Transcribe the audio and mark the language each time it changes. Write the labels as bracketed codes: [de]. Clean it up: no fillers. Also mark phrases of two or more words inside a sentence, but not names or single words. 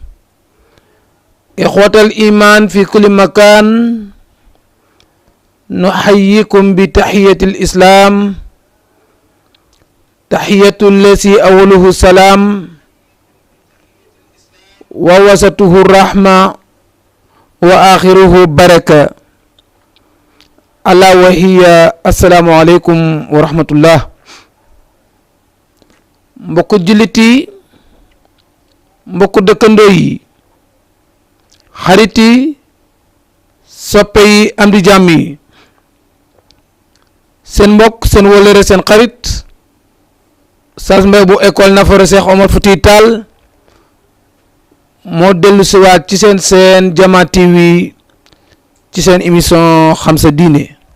[ar] إخوة الإيمان في كل مكان، نحييكم بتحية الإسلام، تحية التي أوله السلام ووسطه الرحمة وآخره بركة، ألا وهي السلام عليكم ورحمة الله. [wo] mbokku jullit yi, mbokku dëkkandoo yi, xarit yi, soppe yi, am di jàmm yi, seen mbokk, seen wóllëre, seen xarit Oustaz Mbaye bu école Nafoore Cheikh Omar Foutiyou Tall moo dellu si waat ci seen Jama TV ci seen émission xam sa diine.